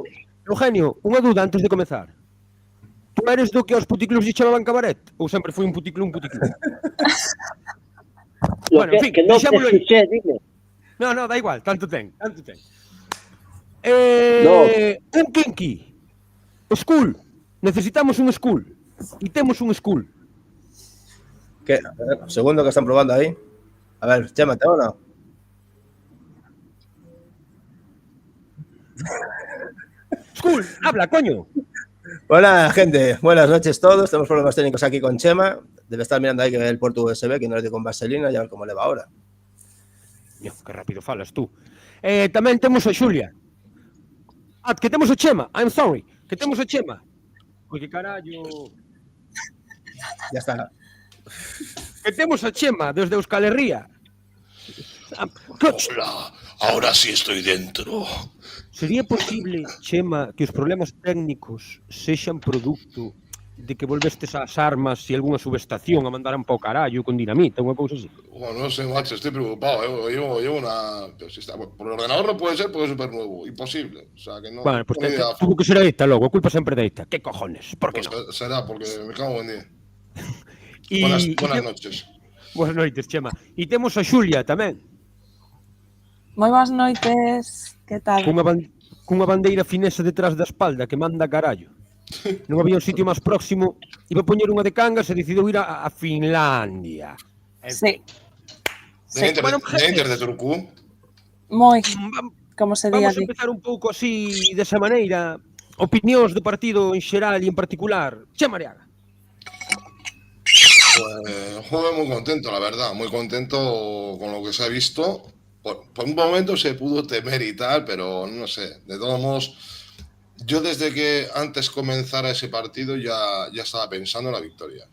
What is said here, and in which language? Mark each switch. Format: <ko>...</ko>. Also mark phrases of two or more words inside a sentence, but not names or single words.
<gl>Eugenio, unha duda antes de comezar. Tu eres do que aos puticlus lle chamaban cabaret? Ou sempre foi un puticlú?</gl> <es>Bueno, en fin,</es> <gl>que non te deixámoslo aí.</gl> <es>escuché, dime. No, da igual,</es> <gl>tanto ten.</gl> <es>Un kinky. School. Necesitamos un school.</es> <gl>E temos un school.</gl> <es>¿Qué? A ver, segundo que están probando ahí. A ver, Chema, ¿te o no? School, habla, coño. Hola, gente. Buenas noches todos. Tenemos problemas técnicos aquí con Chema. Debe estar mirando ahí que ve el puerto USB, que no le dio con vaselina, y a ver cómo le va ahora. Dios,</es> <gl>que rápido falas tú. Tamén temos a Xulia. Que temos o Chema.</gl> <en>I'm sorry.</en> <gl>Que temos o Chema. Oi, que carallo.</gl> <es>Ya está.</es> <gl>Que temos a Chema desde Euskal Herria.</gl> <es>Hola, ahora sí estoy dentro.</es> <gl>Sería posible, Chema, que os problemas técnicos sexan producto de que volvestes ás armas e algunha subestación a mandaran para o carallo con dinamita, unha cousa así?</gl> <es>Bueno, no sé, macho, estoy preocupado. Llevo una. Pero si está... Por el ordenador no puede ser porque es súper nuevo. Imposible. O sea, que no. Bueno, No pues tengo ni idea. tuvo que ser</es> <gl>a ETA logo, a culpa sempre de ETA.</gl> <es>¿Qué cojones? ¿Por qué Pues no? será porque me cago en día.</es> <gl>E</gl> <es>Buenas noches.</es> <gl>Boas noites, Chema. E temos a Xulia tamén, Moi boas noites, que tal? cunha bandeira finesa detrás da espalda que manda carallo. Non había un sitio máis próximo, iba a poñer unha de Cangas e decidiu ir a Finlandia.</gl> <es>Sí, sí,</es> <gl>De Inter de Turku. moi, como se di</gl> <es>Vamos a</es> <gl>ali. empezar un pouco así, desa maneira. Opinións do partido en xeral e en particular. Chema Ariaga.</gl> <es>Pues, joder, muy contento, la verdad. Muy contento con lo que se ha visto. Por un momento se pudo temer y tal, pero no sé. De todos modos, yo desde que antes comenzara ese partido ya estaba pensando en la victoria.</es>